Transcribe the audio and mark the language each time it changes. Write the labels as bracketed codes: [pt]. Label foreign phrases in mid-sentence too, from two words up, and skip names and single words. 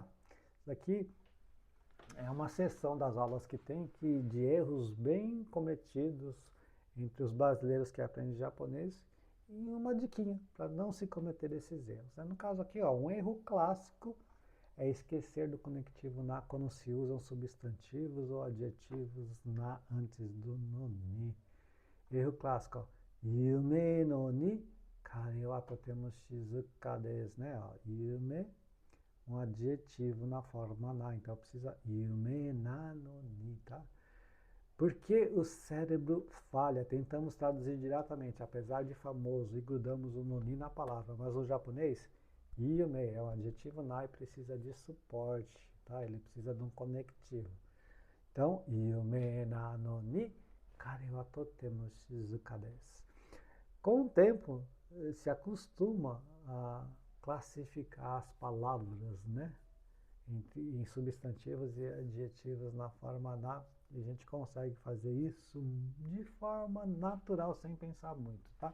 [pt] Isso aqui é uma seção das aulas que tem que de erros bem cometidos entre os brasileiros que aprendem japonês e uma diquinha para não se cometer esses erros. No caso aqui, ó, um erro clássico é esquecer do conectivo na quando se usam substantivos ou adjetivos na antes do noni. Erro clássico, ó. [ja] 夢のに彼はとても静かです, [pt] né? Ó, yume um adjetivo na forma na. Então precisa [ja] 夢なのに, [pt] tá? Por que o cérebro falha? Tentamos traduzir diretamente, apesar de famoso, e grudamos o noni na palavra. Mas o japonês, yume é um adjetivo na e precisa de suporte, tá? Ele precisa de um conectivo. Então, [ja] 夢なのに彼はとても静かです. [pt] Com o tempo, se acostuma a classificar as palavras, né? Em substantivos e adjetivos na forma na, e a gente consegue fazer isso de forma natural, sem pensar muito, tá?